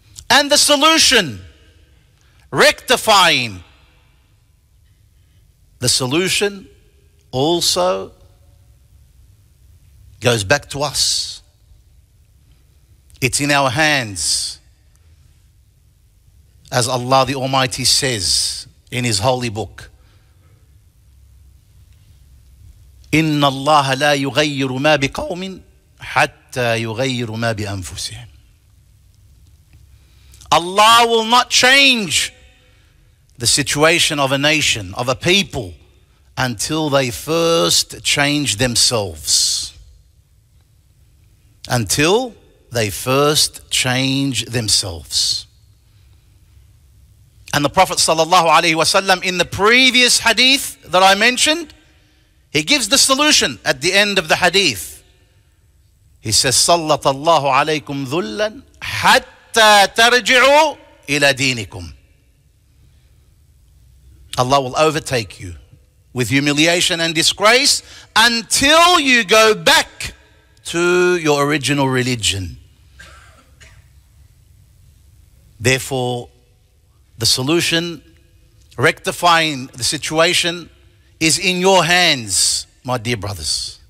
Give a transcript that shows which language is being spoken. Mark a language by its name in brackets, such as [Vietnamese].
[English] And the solution, rectifying the solution, also goes back to us. It's in our hands. As Allah the Almighty says in His holy book, [Arabic] إِنَّ اللَّهَ لَا يُغَيِّرُ مَا بِقَوْمٍ حَتَّى يُغَيِّرُ مَا بِأَنفُسِهِمْ. [English] Allah will not change the situation of a nation, of a people, until they first change themselves. Until they first change themselves. And the Prophet sallallahu alaihi wasallam, in the previous hadith that I mentioned, he gives the solution at the end of the hadith. He says, [Arabic] سَلَّطَ اللَّهُ عَلَيْكُمْ ذُلًّا حَتَّى تَرْجِعُوا إِلَى دِينِكُمْ. [English] Allah will overtake you with humiliation and disgrace until you go back to your original religion. Therefore, the solution, rectifying the situation, is in your hands, my dear brothers.